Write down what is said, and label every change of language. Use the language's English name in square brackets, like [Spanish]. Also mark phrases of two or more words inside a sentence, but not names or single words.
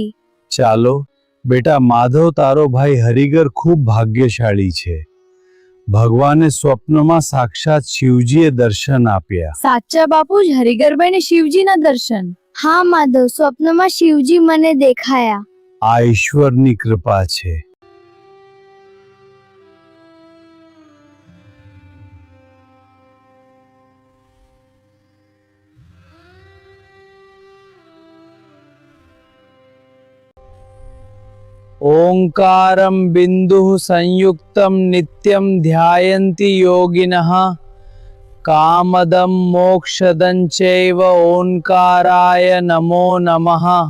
[Gujarati] ચાલો બેટા, માધવ તારો ભાઈ હરિગર ખૂબ ભાગ્યશાળી છે. ભગવાને સ્વપ્નમાં સાક્ષાત શિવજીએ દર્શન આપ્યા. સાચા બાપુજી, હરિગરભાઈને શિવજીના દર્શન? હા માધવ, સ્વપ્નમાં શિવજી મને દેખાયા. આ ઈશ્વરની કૃપા છે. [Sanskrit] ओंकारं बिंदु संयुक्तं नित्यं ध्यायन्ति योगिनः कामदं मोक्षदं चैव ओंकाराय नमो नमः।